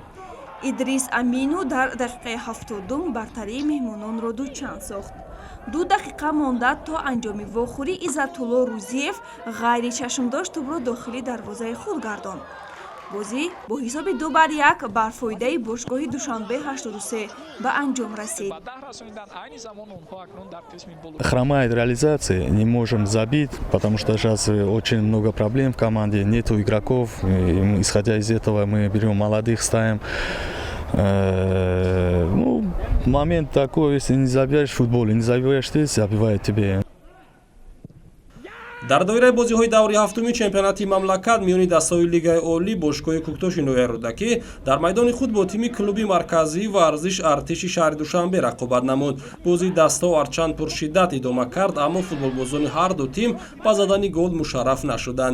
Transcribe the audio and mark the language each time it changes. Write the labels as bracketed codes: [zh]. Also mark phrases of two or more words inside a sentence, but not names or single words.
[tg] Идрис Амину дар дақиқаи 70 бартарии меҳмононро дучанд сохт. 2 дақиқа монда то анҷоми вохӯрӣ Иззатулло Рӯзиев ғайри чашмдош тӯбро дохили дарвозаи худ гардонд. бозӣ бо ҳисоби 2-1 бар фоидаи бошгоҳи Душанбе 83 ба анҷом расид. [ru] Хромает реализация, не можем забить, потому что сейчас очень много проблем в команде, нету игроков. Исходя из этого мы берем молодых, ставим. Ну, момент такой, если не забиваешь в футболе, не забиваешь ты, забивает тебе. [tg] дар доираи бозиҳои даври ҳафтуми чемпионати мамлакат миёни дастаҳои лигаи олӣ бошгоҳи куктоши ноҳиярудакӣ дар майдони худ бо тими клуби марказӣ варзиш артиши шаҳри душанбе рақобат намуд. бозии дастаҳо ҳарчанд пуршиддат идома кард, аммо футболбозони ҳарду тим ба задани гол мушарраф нашуданд.